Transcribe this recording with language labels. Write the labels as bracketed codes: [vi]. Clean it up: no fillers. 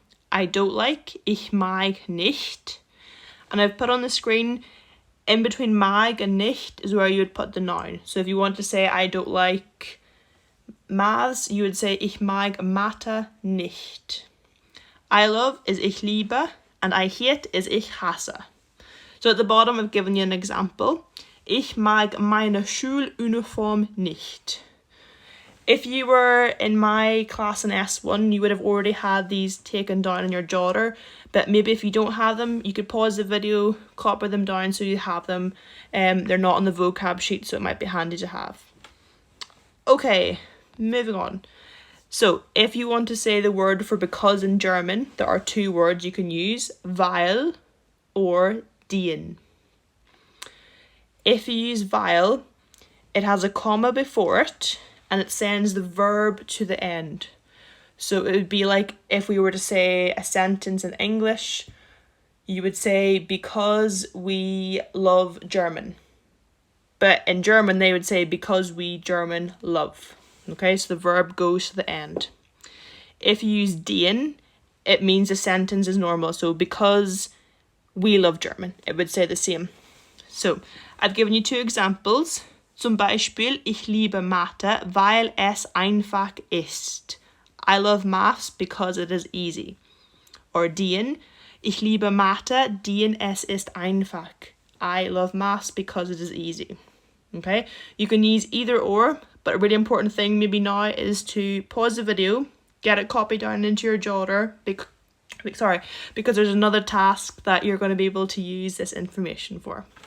[en] I don't like, [de] ich mag nicht. [en] And I've put on the screen, in between mag and nicht is where you would put the noun. So if you want to say I don't like maths, you would say [de] ich mag Mathe nicht. [en] I love is [de] ich liebe, [en] and I hate is [de] ich hasse. [en] So at the bottom I've given you an example. [de] Ich mag meine Schuluniform nicht. [en] If you were in my class in S1, you would have already had these taken down in your jotter, but maybe if you don't have them, you could pause the video, copy them down so you have them. They're not on the vocab sheet, so it might be handy to have. Okay, moving on. So if you want to say the word for because in German, there are 2 words you can use, weil or den. If you use weil, it has a comma before it and it sends the verb to the end. So it would be like if we were to say a sentence in English, you would say, because we love German. But in German, they would say, because we German love. Okay, so the verb goes to the end. If you use den, it means the sentence is normal. So because we love German, it would say the same. So I've given you 2 examples. [de] Zum Beispiel, ich liebe Mathe, weil es einfach ist. [en] I love maths because it is easy. Or [de] den, ich liebe Mathe, denn es ist einfach. [en] I love maths because it is easy. Okay, you can use either or, but a really important thing maybe now is to pause the video, get it copied down into your jotter, because there's another task that you're going to be able to use this information for.